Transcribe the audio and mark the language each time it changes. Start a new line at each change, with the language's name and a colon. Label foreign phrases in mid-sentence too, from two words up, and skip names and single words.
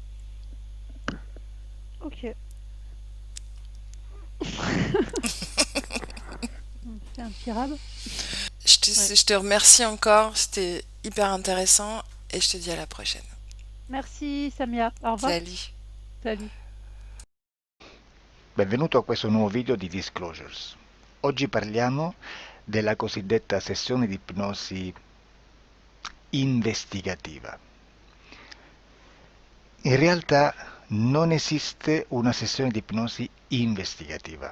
French: Ok. C'est un petit rab. Ouais. Je te remercie encore, c'était hyper intéressant et je te dis à la prochaine. Merci, Samia. Au revoir. Salut. Salut.
Italian: Benvenuto a questo nuovo video di Disclosures. Oggi parliamo della cosiddetta sessione di ipnosi investigativa. In realtà non esiste una sessione di ipnosi investigativa.